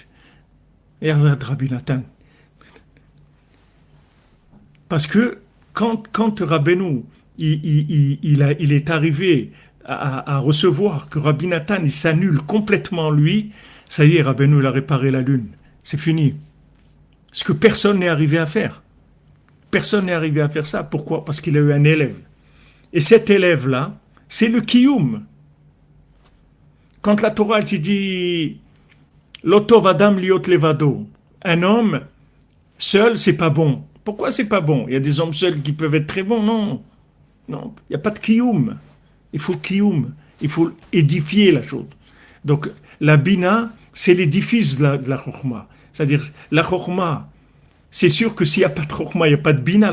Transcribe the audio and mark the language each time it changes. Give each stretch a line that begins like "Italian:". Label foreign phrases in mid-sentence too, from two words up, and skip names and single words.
French: Et regarde Rabbi Nathan. Parce que quand Rabbeinu, il est arrivé à recevoir que Rabbi Nathan, il s'annule complètement lui, ça y est, Rabbeinu, il a réparé la lune. C'est fini. Ce que personne n'est arrivé à faire. Personne n'est arrivé à faire ça. Pourquoi? Parce qu'il a eu un élève. Et cet élève-là, c'est le Kiyum. Quand la Torah elle dit
Hebrew: לא טוב אדם היות לבדו,
French: un homme seul, c'est pas bon. Pourquoi c'est pas bon? Il y a des hommes seuls qui peuvent être très bons. Non, non, il n'y a pas de Kiyum. Il faut Kiyum. Il faut édifier la chose. Donc, la Bina, c'est l'édifice de la Chokhmah. C'est-à-dire, la Chokhmah, c'est sûr que s'il n'y a pas de Chokhmah, il n'y a pas de Bina.